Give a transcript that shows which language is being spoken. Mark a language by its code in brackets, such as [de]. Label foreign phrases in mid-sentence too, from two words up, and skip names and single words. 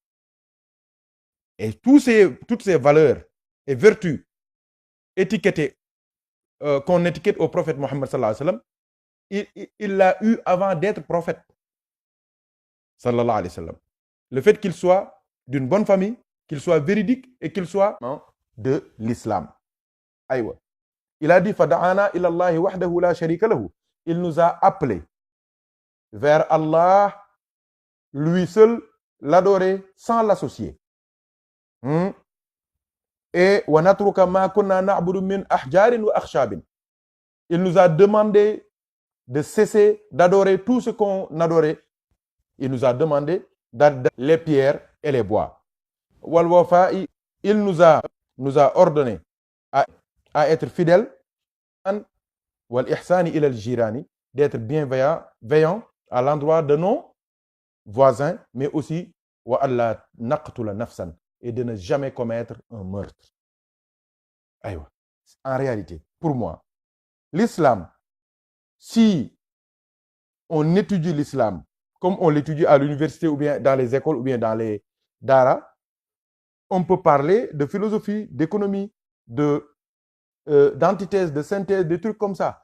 [fr] Et toutes ces valeurs et vertus étiquetées, qu'on étiquette au prophète Mohammed [ar] صلى الله عليه وسلم, [fr] il l'a eu avant d'être prophète. [ar] صلى الله عليه وسلم. [fr] Le fait qu'il soit d'une bonne famille, qu'il soit véridique et qu'il soit de l'islam. [ar] Aïwa. [fr] Il a dit [ar] فدعانا إلى الله وحده لا شريك له. [fr] Il nous a appelés vers Allah, lui seul, l'adorer sans l'associer. [ar] Et ونترك ما كنا نعبد من أحجار وأخشاب. [fr] Il nous a demandé de cesser d'adorer tout ce qu'on adorait. Il nous a demandé d'adorer les pierres et les bois. [ar] والوفاء, [fr] il nous a ordonné à être fidèles [ar] والإحسان إلى الجيران, [fr] d'être bienveillant à l'endroit de nos voisins, mais aussi [ar] وألا نقتل نفسا, [fr] et de ne jamais commettre un meurtre. Aywa. En réalité, pour moi, l'islam, si on étudie l'islam comme on l'étudie à l'université ou bien dans les écoles ou bien dans les daras, on peut parler de philosophie, d'économie, d'antithèse, de synthèse, des trucs comme ça.